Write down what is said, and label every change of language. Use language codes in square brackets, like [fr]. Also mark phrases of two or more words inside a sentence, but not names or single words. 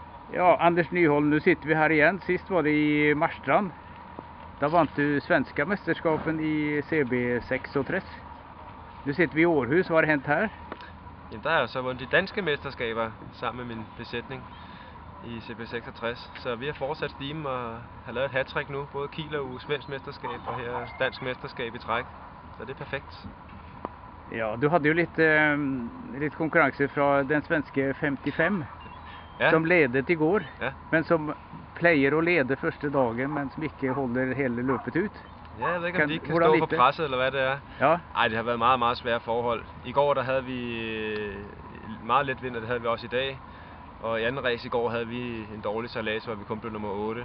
[sv] Ja, Anders Nyholm, nu sitter vi här igen. Sist var det i Marstrand. Där vann du svenska mästerskapen i CB66. Nu sitter vi i Århus. Vad har hänt här? [da] Jamen, der har jeg så vundet de danske mesterskaber sammen med min besætning i CB66. Så vi har fortsat stimen og har lavet et hattrick nu. Både Kiel og svensk mesterskab og her dansk mesterskab i træk. Så det er perfekt. [sv] Ja, du hade ju lite konkurrenser från den svenske 55 som ledet igår. Ja. [da] Men som plejer at lede første dagen, men som ikke holder hele løbet ut. Ja, jeg ved ikke, om de ikke kan stå for presset, eller hvad det er. Ja. Ej, det har været meget, meget svære forhold. I går der havde vi meget let vind, og det havde vi også i dag. Og i anden race i går havde vi en dårlig sejlads, hvor vi kun blev nummer 8.